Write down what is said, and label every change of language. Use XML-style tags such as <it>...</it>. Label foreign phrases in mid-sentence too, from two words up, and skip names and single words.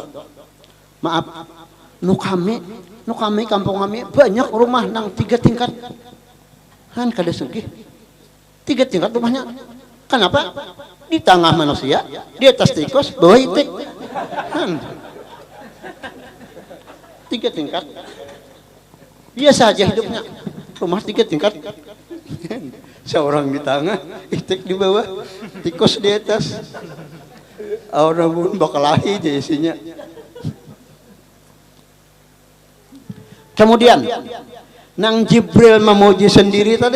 <bjn>Maaf, nu kami kampung kami banyak rumah nang 3 tingkat. Kan kada sugih. 3 tingkat rumahnya. Kenapa? Di tengah manusia, di atas tikus, bawah itik. Kan. 3 tingkat. Biasa aja hidupnya. Rumah 3 tingkat. Seorang di tengah, itik di bawah, tikus di atas. Orang pun bakal lahir aja isinya. Kemudian nang Jibril memuji sendiri tadi.</bjn>